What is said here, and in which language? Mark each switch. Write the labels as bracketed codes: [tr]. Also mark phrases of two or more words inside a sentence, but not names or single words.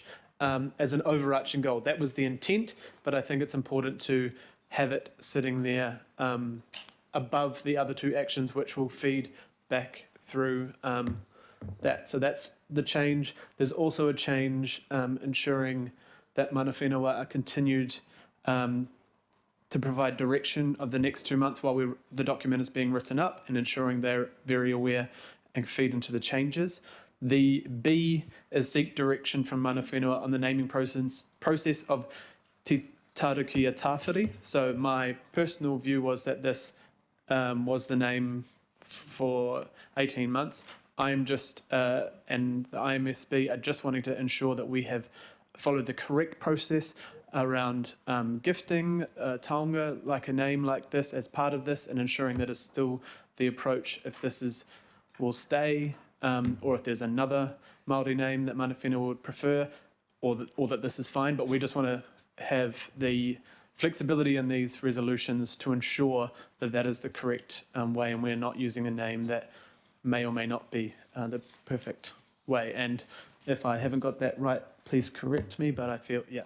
[en] As an overarching goal. That was the intent, but I think it's important to have it sitting there above the other two actions, which will feed back through that. So that's the change. There's also a change ensuring that [mi] mana whenua [en] are continued to provide direction of the next 2 months while the document is being written up and ensuring they're very aware and feed into the changes. The B is seek direction from [mi] mana whenua [en] on the naming process of Te Tarukia Tāwhiri. So my personal view was that this was the name for 18 months. I'm just, and the IMSB are just wanting to ensure that we have followed the correct process around gifting taonga like a name like this as part of this and ensuring that it's still the approach if this will stay. Or if there's another Māori name that [mi] mana whenua [en] would prefer, or that this is fine, but we just want to have the flexibility in these resolutions to ensure that that is the correct way and we're not using a name that may or may not be the perfect way. And if I haven't got that right, please correct me, but I feel, yeah.